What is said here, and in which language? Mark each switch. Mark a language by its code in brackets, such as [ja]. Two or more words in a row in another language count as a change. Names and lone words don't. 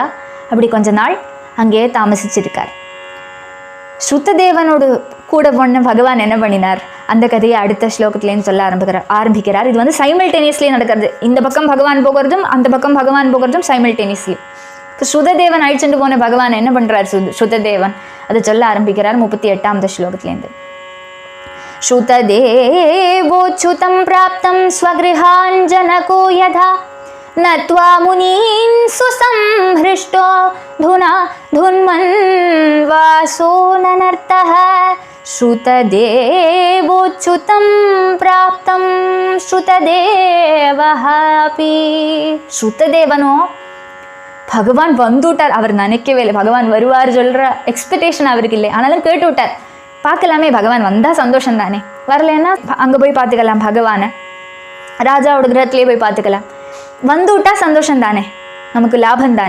[ta] அப்படி கொஞ்ச நாள் அங்கேயே தாமசிச்சிருக்கார். ஸ்ருத்ததேவனோடு கூட பொண்ணு பகவான் என்ன பண்ணினார், அந்த கதையை அடுத்த ஸ்லோகத்துலேருந்து சொல்ல ஆரம்பிக்கிறார். இது சைமல்டேனியஸ்லி நடக்கிறது. இந்த பக்கம் பகவான் போகிறதும் அந்த பக்கம் பகவான் போகிறதும் சைமல்டேனியஸ்லி. இப்போ ஸ்ருததேவன் அழிச்சுட்டு போன பகவான் என்ன பண்ணுறார், ஸ்ருததேவன் அதை சொல்ல ஆரம்பிக்கிறார் 38ஆம் ஸ்லோகத்திலேருந்து. [sa] श्रुतदेवोच्युतं प्राप्तं स्वगृहान् जनको यथा नत्वा मुनीन् सुसंहृष्टो धुना धुन्मन् वासो ननर्तः. श्रुतदेवोच्युतं प्राप्तं श्रुतदेवः अपि. [ta] ஸ்ருததேவனோ பகவான் வந்துவிட்டார். அவர் நினைக்கவே இல்லை பகவான் வருவார் சொல்கிற எக்ஸ்பெக்டேஷன் அவருக்கு இல்லை. ஆனாலும் கேட்டு விட்டார். பார்க்கலாமே, பகவான் வந்தால் சந்தோஷம் தானே, வரலன்னா அங்கே போய் பார்த்துக்கலாம், பகவானை ராஜாவோட கிரகத்திலே போய் பார்த்துக்கலாம். வந்து விட்டால் சந்தோஷம் தானே, நமக்கு லாபம் தானே.